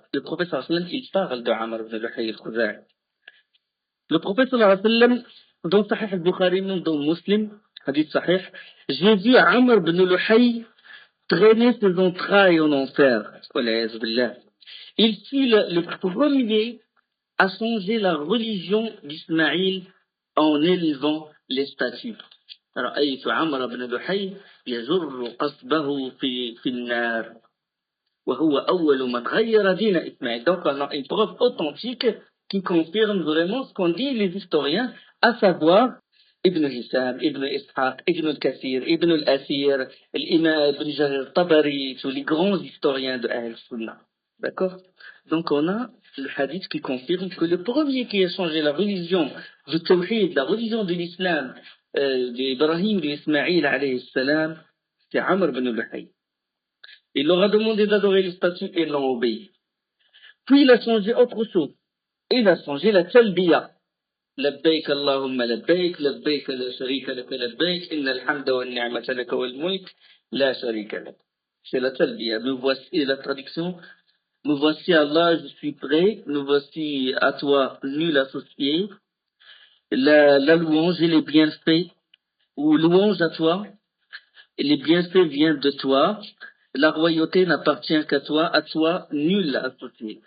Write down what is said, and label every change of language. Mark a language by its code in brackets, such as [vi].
[fr] Le prophète sallallahu alayhi wa sallam, il parle de Amr ibn Luhay al-Khuza'i. Le prophète sallallahu alayhi wa sallam, dans Sahih al-Bukhari, même dans Muslim, hadith Sahih, j'ai vu Amr ibn Luhay traîner ses entrailles en enfer. Il fut le premier à changer la religion d'Ismaïl en élevant les statues. [ar] رأيت عمرو بن لحي يجر قصبه في النار وهو أول من غير دين إسماعيل. [fr] Donc on a une preuve authentique qui confirme vraiment ce qu'ont dit les historiens, à savoir Ibn Hisham, Ibn Ishaq, Ibn al-Kathir, Ibn al-Asir, l'imam Ibn Jarir Tabari, tous les grands historiens de Ahl-Sunnah. D'accord? Donc on a le hadith qui confirme que le premier qui a changé la religion du Tawhid, la religion de l'islam, d'Ibrahim, d'Ismaïl alayhi salam, c'est Amr ibn Luhay. Il leur a demandé d'adorer les statues et ils l'ont obéi. Puis il a changé autre chose. Il a changé la talbiya. [ar] لبيك اللهم لبيك لبيك لا شريك لك لبيك إن الحمد والنعمة لك والملك لا شريك لك. [fr] C'est la talbiya. Me voici, et la traduction, me voici Allah, je suis prêt, me voici à toi, nul associé. La louange et les bienfaits, ou louange à toi, et les bienfaits viennent de toi. La royauté n'appartient qu'à toi, nul associé.